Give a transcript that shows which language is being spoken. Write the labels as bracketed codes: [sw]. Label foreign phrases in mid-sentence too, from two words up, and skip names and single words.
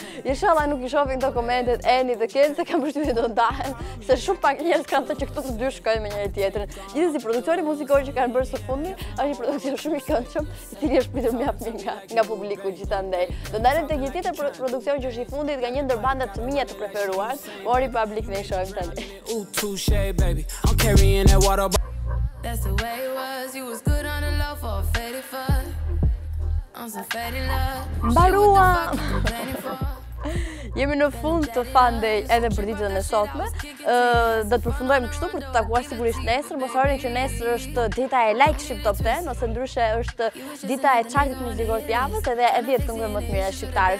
[sq] Inshallah nuk i shohin këto komentet Eni dhe Kenci, se kam përshtypjen do ndahen, se shumë pak njerëz kanë thënë që këto të dy shkojnë me njëri tjetrin. Gjithsesi produksioni muzikor që kanë bërë së fundi është një produksion shumë i këndshëm, i cili është pritur mjaft mirë nga publiku gjithandej. Do ndalem tek një tjetër produksion që është i fundit nga një ndër bandat të mia të preferuar, Ori Public ne i shohim tani. [en] That's the way it was. You was good on the low for a faded fuck. On some faded love. [sq] Mbarua! Jemi në fund të FunDay edhe për ditën e sotme. Do të përfundojmë kështu për të takuar sigurisht nesër, mos harroni që nesër është dita e Like Ship Top 10, ose ndryshe është dita e chartit muzikor të javës edhe e 10 këngëve më të mira shqiptare.